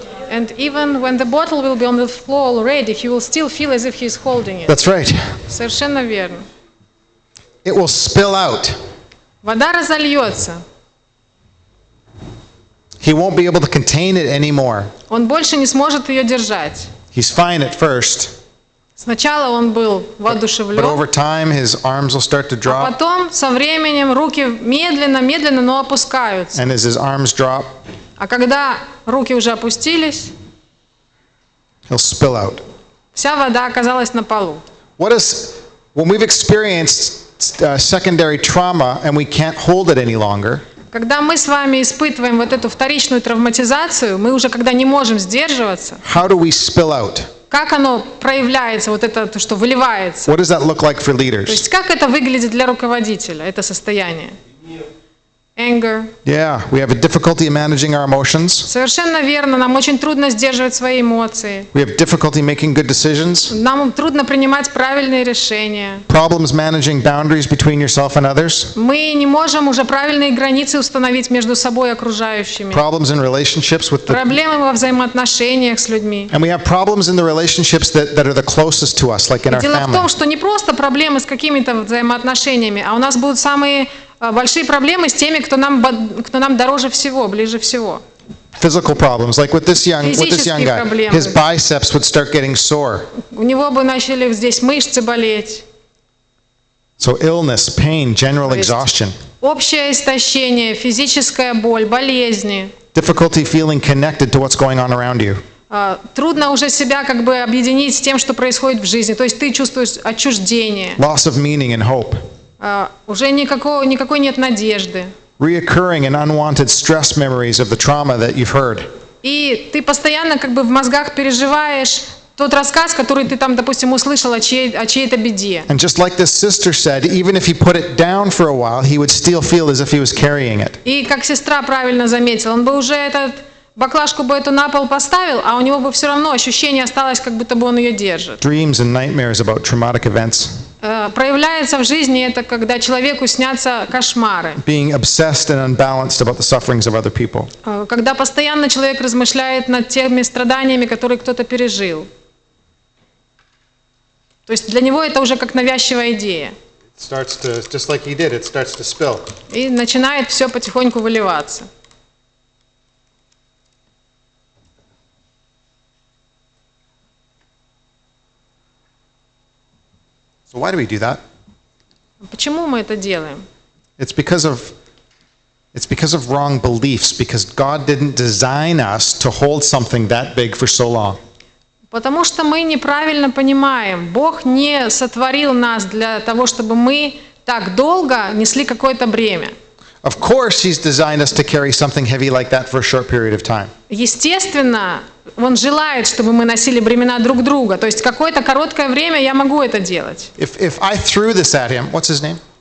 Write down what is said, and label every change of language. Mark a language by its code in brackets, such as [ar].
[en] And even when the bottle will be on the floor already, he will still feel as if he's holding it. That's right. [ru] Совершенно верно. [en] It will spill out. [ru] Вода разольется. [en] He won't be able to contain it anymore. [ru] Он больше не сможет ее держать. [en] He's fine at first, [ru] Сначала он был [en] but [ru] воодушевлен, [en] over time his arms will start to [ru] а [en] drop. [ru] потом со временем руки медленно, но опускаются. [en] And as his arms drop, [ru] А когда руки уже опустились, [en] he'll spill out. [ru] Вся вода оказалась на полу. [en] What is, when we've experienced secondary trauma and we can't hold it any longer, [ru] Когда мы с вами испытываем вот эту вторичную травматизацию, мы уже когда не можем сдерживаться, [en] how do we spill out? [ru] как оно проявляется, вот это, то, что выливается? [en] What does that look like for [ru] То [en] leaders? [ru] есть как это выглядит для руководителя, это состояние? [en] Anger. Yeah, we have a difficulty in managing our emotions. [ru] Совершенно верно, нам очень трудно сдерживать свои эмоции. [en] We have difficulty making good decisions. [ru] Нам трудно принимать правильные решения. [en] Problems managing boundaries between yourself and others. [ru] Мы не можем уже правильные границы установить между собой и окружающими. [en] Problems in relationships with the... [ru] Проблемы во взаимоотношениях с людьми. [en] And we have problems in the relationships that are the closest to us, like in our [ru] Дело в том, [en] family. [ru] что не просто проблемы с какими-то взаимоотношениями, а у нас будут самые большие проблемы с теми, кто нам дороже всего, ближе всего. [en] Physical problems, like with this young [ru] Физические [en] guy. [ru] проблемы. [en] His biceps would start getting sore. [ru] У него бы начали здесь мышцы болеть. [en] So illness, pain, general [ru] То есть [en] exhaustion. [ru] Общее истощение, физическая боль, болезни. [en] Difficulty feeling connected to what's going on around you. [ru] Трудно уже себя как бы объединить с тем, что происходит в жизни. То есть ты чувствуешь отчуждение. [en] Loss of meaning and hope. [ru] Уже никакой нет надежды. [en] Reoccurring and unwanted stress memories of the trauma that you've heard. [ru] И ты постоянно как бы в мозгах переживаешь тот рассказ, который ты там, допустим, услышал о чьей-то беде. [en] And just like this sister said, even if he put it down for a while, he would still feel as if he was carrying it. [ru] И как сестра правильно заметила, он бы уже баклажку бы эту на пол поставил, а у него бы все равно ощущение осталось, как будто бы он ее держит. [en] Dreams and nightmares about traumatic events. [ru] Проявляется в жизни это, когда человеку снятся кошмары. [en] Being obsessed and unbalanced about the sufferings of other people. [ru] Когда постоянно человек размышляет над теми страданиями, которые кто-то пережил. То есть для него это уже как навязчивая идея. [en] Just like he did, it starts to spill. [ru] И начинает все потихоньку выливаться. [en] So why do we do that? [ru] Почему мы это делаем? [en] It's because of wrong beliefs, because God didn't design us to hold something that big for so long. [ru] Потому что мы неправильно понимаем. Бог не сотворил нас для того, чтобы мы так долго несли какое-то бремя. [en] Of course, He's designed us to carry something heavy like that for a short period of time. [ru] Естественно, Он желает, чтобы мы носили бремена друг друга. То есть какое-то короткое время я могу это делать. [en] If I threw this at him, what's his name?